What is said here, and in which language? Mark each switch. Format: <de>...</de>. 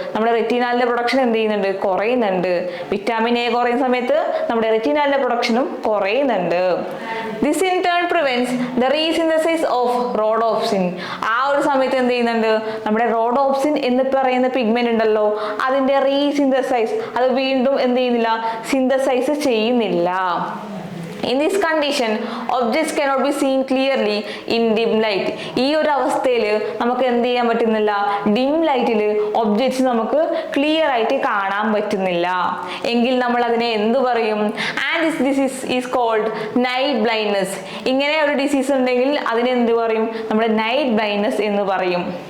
<ml>നമ്മുടെ റെറ്റിനാലിന്റെ പ്രൊഡക്ഷൻ എന്ത് ചെയ്യുന്നുണ്ട്? കുറയുന്നുണ്ട്. വിറ്റാമിൻ എ കുറയുന്ന സമയത്ത് നമ്മുടെ റെറ്റിനാലിന്റെ പ്രൊഡക്ഷനും കുറയുന്നുണ്ട്.</ml> <en>This in turn prevents the resynthesis of rhodopsin.</en> <ml>ആ ഒരു സമയത്ത് എന്ത് ചെയ്യുന്നുണ്ട്? നമ്മുടെ റോഡോപ്സിൻ എന്ന് പറയുന്ന പിഗ്മെന്റ് ഉണ്ടല്ലോ, അതിന്റെ റീസിന്തസൈസ്, അത് വീണ്ടും എന്ത് ചെയ്യുന്നില്ല? സിന്തസൈസ് ചെയ്യുന്നില്ല.</ml> <en>In this condition, objects cannot be seen clearly in dim light.</en> <ml>ഈ ഒരു അവസ്ഥയിൽ നമുക്ക് എന്ത് ചെയ്യാൻ പറ്റുന്നില്ല? ഡിം ലൈറ്റിൽ ഒബ്ജക്ട്സ് നമുക്ക് ക്ലിയർ ആയിട്ട് കാണാൻ പറ്റുന്നില്ല. എങ്കിൽ നമ്മൾ അതിനെ എന്ത് പറയും?</ml> <en>And this disease is called night blindness.</en> <ml>ഇങ്ങനെ ഒരു ഡിസീസ് ഉണ്ടെങ്കിൽ അതിനെ എന്ത് പറയും? നമ്മുടെ നൈറ്റ് ബ്ലൈൻഡ്നെസ് എന്ന് പറയും.</ml>